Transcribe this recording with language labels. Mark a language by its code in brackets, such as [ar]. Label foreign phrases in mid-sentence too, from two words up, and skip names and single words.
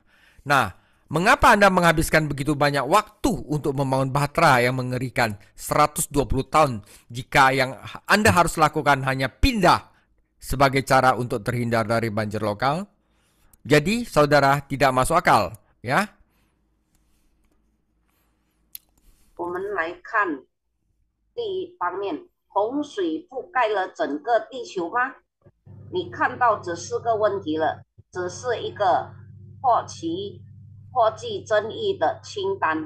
[id] Nah, mengapa Anda menghabiskan begitu banyak waktu untuk membangun bahtera yang mengerikan 120 tahun jika yang Anda harus lakukan hanya pindah sebagai cara untuk terhindar dari banjir lokal? Jadi, saudara, tidak masuk akal, ya? [zh] 我们来看第一方面，洪水覆盖了整个地球吗？你看到这四个问题了，只是一个或具争议的清单。